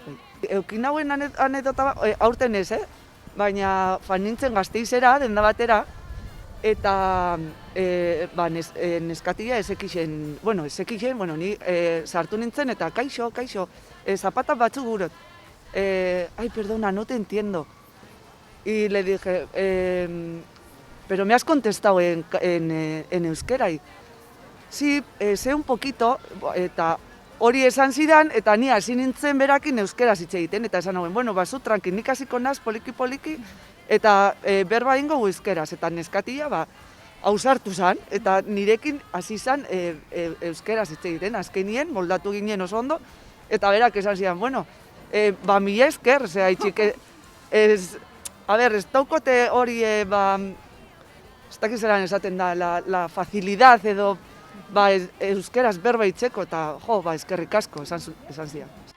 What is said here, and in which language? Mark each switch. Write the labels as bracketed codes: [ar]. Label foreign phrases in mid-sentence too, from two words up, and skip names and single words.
[eu] Eukin hauen anedota, aurten ez, baina fan nintzen Gasteizera, denda batera, eta neskatia ezekixen, ni sartu nintzen eta kaixo, zapata batzuk gurot. [es] Ay, perdona, no te entiendo. Y le dije, pero me has contestado en euskera. Y, sí, sé un poquito, [eu] eta hori esan zidan, eta ni hasi nintzen berakin euskeraz hitz egiten, eta esan hauen, bueno, bazu, tranqui, nik hasiko naz, poliki, eta berba ingo euskeraz, eta neskatia, ausartu zan, eta nirekin hasi zan euskeraz hitz egiten, azkenien, moldatu ginen oso ondo, eta berak esan zidan, bueno, mila esker, zera, itxik, ez daukote hori, ez dakizeran esaten da, [es] la facilidad [eu] edo, euskeraz berba itzeko eta eskerrik asko esan zian.